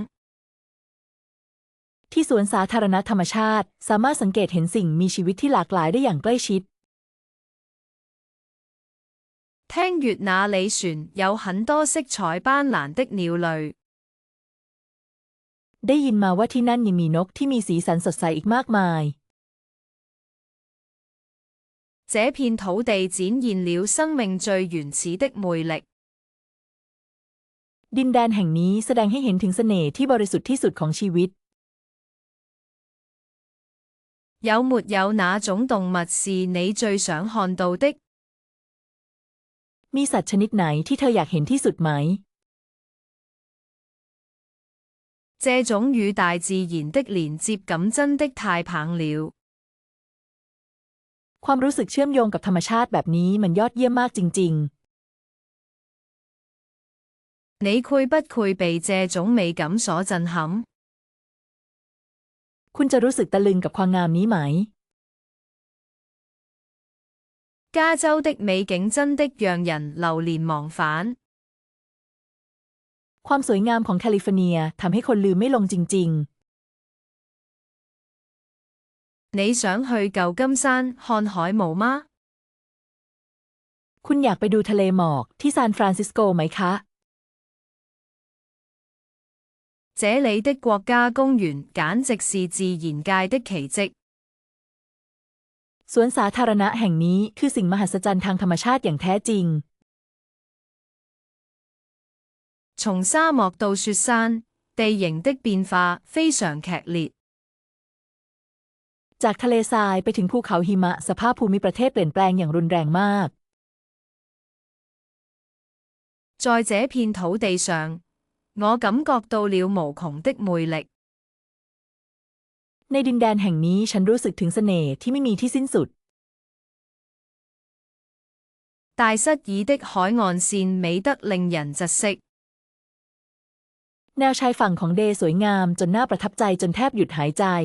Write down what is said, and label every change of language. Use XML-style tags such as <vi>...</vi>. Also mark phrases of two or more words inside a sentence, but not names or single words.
<th>ที่สวนสาธารณะธรรมชาติสามารถสังเกตเห็นสิ่งมีชีวิตที่หลากหลายได้อย่างใกล้ชิด</th> <zh>聽說那裡船有很多色彩斑斕的鳥類。</zh> <th>ได้ยินมาว่าที่นั่นยังมีนกที่มีสีสันสดใสอีกมากมาย</th> <zh>這片土地展現了生命最原始的魅力。</zh> <th>ดินแดนแห่งนี้แสดงให้เห็นถึงเสน่ห์ที่บริสุทธิ์ที่สุดของชีวิต</th> <zh>有沒有那種動物是你最想看到的？</zh> <th>มีสัตว์ชนิดไหนที่เธออยากเห็นที่สุดไหม</th> <zh>這種與大自然的連接感真的太棒了。</zh> <th>ความรู้สึกเชื่อมโยงกับธรรมชาติแบบนี้มันยอดเยี่ยมมากจริง</th> <zh>你會不會被這種美感所震撼？</zh> <th>คุณจะรู้สึกตะลึงกับความงามนี้ไหม</th> <zh>加州的美景真的讓人流連忘返。</zh> <th>ความสวยงามของแคลิฟอร์เนียทำให้คนลืมไม่ลงจริง</th> <zh>你想去舊金山看海霧嗎？</zh> <th>คุณอยากไปดูทะเลหมอกที่ซานฟรานซิสโกไหมคะ</th> <zh>這裡的國家公園簡直是自然界的奇蹟。</zh> <th>สวนสาธารณะแห่งนี้คือสิ่งมหัศจรรย์ทางธรรมชาติอย่างแท้จริง</th> <zh>從沙漠到雪山，地形的變化非常劇烈。</zh> <th>จากทะเลทรายไปถึงภูเขาหิมะสภาพภูมิประเทศเปลี่ยนแปลงอย่างรุนแรงมาก</th> <zh>在這片土地上，我感覺到了無窮的魅力。</zh> <th>ในดินแดนแห่งนี้ฉันรู้สึกถึงเสน่ห์ที่ไม่มีที่สิ้นสุด</th> <zh>大塞爾的海岸線美得令人窒息。</zh> <th>แนวชายฝั่งของเดย์สวยงามจนน่าประทับใจจนแทบหยุดหายใจ</th>